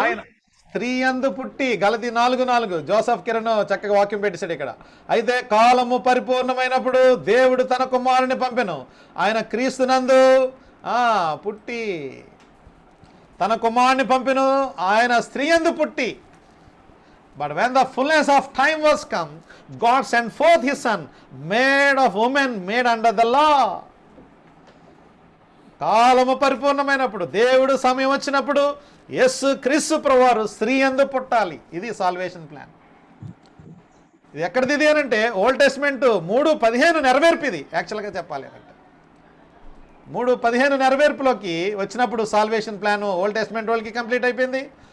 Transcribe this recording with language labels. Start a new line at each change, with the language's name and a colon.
Telugu: ఆయన స్త్రీ యందు పుట్టి. గలతీ 4:4 జోసఫ్ కిరణ్ చక్కగా వాక్యం పెట్టేశాడు ఇక్కడ. అయితే కాలము పరిపూర్ణమైనప్పుడు దేవుడు తన కుమారుని పంపెను. ఆయన క్రీస్తునందు పుట్టి తన కుమారుని పంపెను. ఆయన స్త్రీ యందు పుట్టి.
English: But when the fullness of time was come, God sent forth his son, made of woman, made under the law.
Telugu: కాలము పరిపూర్ణమైనప్పుడు, దేవుడు సమయం వచ్చినప్పుడు యేసు క్రీస్తు ప్రభువారు స్త్రీ యందు పుట్టాలి. ఇది సాల్వేషన్ ప్లాన్. ఇది ఎక్కడిది ఇది అనంటే ఓల్డ్ టెస్ట్మెంట్ 3:15 నెరవేర్పిది. యాక్చువల్గా చెప్పాలి అంటే 3:15 నెరవేర్పులోకి వచ్చినప్పుడు సాల్వేషన్ ప్లాన్ ఓల్డ్ టెస్ట్మెంట్ వాళ్ళకి కంప్లీట్ అయిపోయింది.